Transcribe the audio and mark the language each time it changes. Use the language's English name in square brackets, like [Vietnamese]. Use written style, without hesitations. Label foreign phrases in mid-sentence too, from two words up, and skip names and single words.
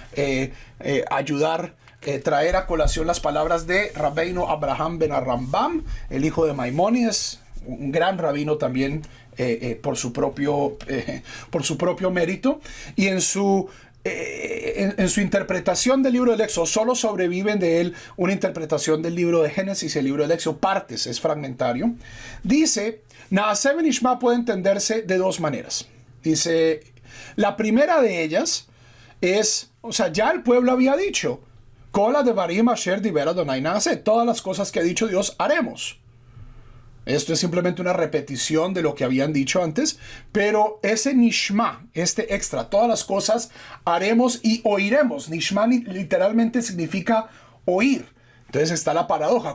[Spanish] Y en esto quiero ayudar traer a colación las palabras de Rabbeinu Abraham ben Rambam, el hijo de Maimónides, un gran rabino también por su propio mérito, y en su interpretación del libro del Éxodo, solo sobreviven de él una interpretación del libro de Génesis y el libro del Éxodo, partes, es fragmentario. Dice, [Hebrew] נעשה ונשמע [Spanish] puede entenderse de dos maneras. Dice, la primera de ellas es, o sea, ya el pueblo había dicho, [Hebrew] כל הדברים אשר דיבר אדוני נעשה, [Spanish] todas las cosas que ha dicho Dios haremos. Esto es simplemente una repetición de lo que habían dicho antes, pero ese nishma, este extra, todas las cosas haremos y oiremos. Nishma literalmente significa oír. Entonces está la paradoja.